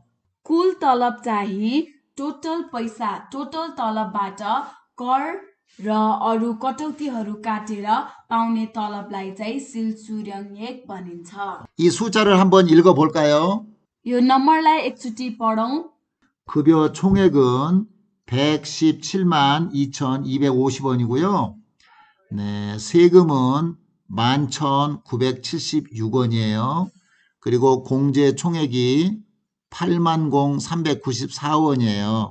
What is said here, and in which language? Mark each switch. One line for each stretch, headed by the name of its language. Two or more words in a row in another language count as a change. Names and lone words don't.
Nepali: कुल तलब चाहिँ टोटल पैसा टोटल तलबबाट कर र अरू कटौतीहरू काटेर पाउने तलबलाई चाहिँ सिलसुर्यङएक भनिन्छ।
Korean: 이 숫자를 한번 읽어볼까요?
Nepali: यो नम्बरलाई एकचोटि पढौँ।
Korean: 급여 총액은 117만 2,250원이고요. 네, 세금은 11,976원이에요. 그리고 공제 총액이 80,394원이에요.